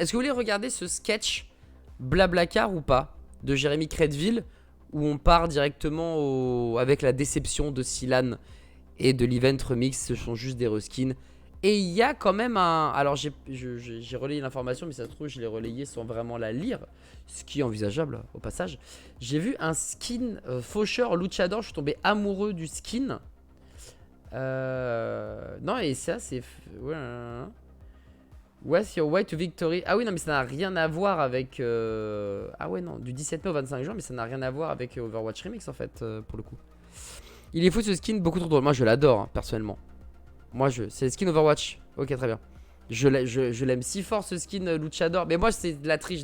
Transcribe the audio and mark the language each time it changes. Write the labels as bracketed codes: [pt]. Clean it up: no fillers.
[fr] Est-ce que vous voulez regarder ce sketch Blablacar ou pas de Jérémy Crédville, où on part directement avec la déception de Silan et de l'event remix, ce sont juste des reskins. Et il y a quand même un... Alors j'ai relayé l'information, mais ça se trouve je l'ai relayé sans vraiment la lire, ce qui est envisageable au passage. J'ai vu un skin faucheur luchador, je suis tombé amoureux du skin. Non, et ça c'est... [en] Ouais, what's your way to victory? [fr] Ah oui, non, mais ça n'a rien à voir avec... Ah ouais, non, du 17 mai au 25 juin, mais ça n'a rien à voir avec Overwatch Remix en fait, pour le coup. Il est fou ce skin, beaucoup trop drôle. Moi je l'adore, hein, personnellement. C'est le skin Overwatch. Ok, très bien. Je l'aime si fort ce skin Luchador. Mais moi, c'est de la triche.